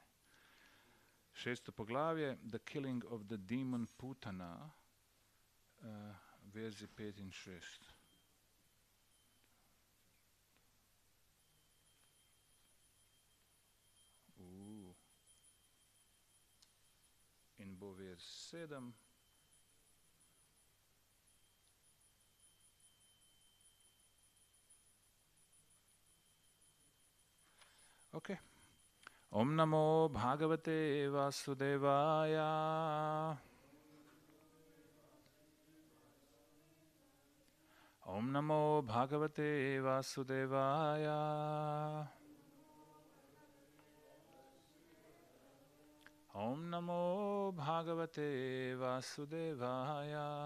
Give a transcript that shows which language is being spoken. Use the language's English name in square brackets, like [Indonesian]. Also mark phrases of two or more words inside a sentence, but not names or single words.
[Slovenian] 6. poglavje, The Killing of the Demon Putana, verzi 5 in 6. In bo verz 7. Ok. [Sanskrit] Om namo bhagavate vasudevaya. Om namo bhagavate vasudevaya. Om namo bhagavate vasudevaya.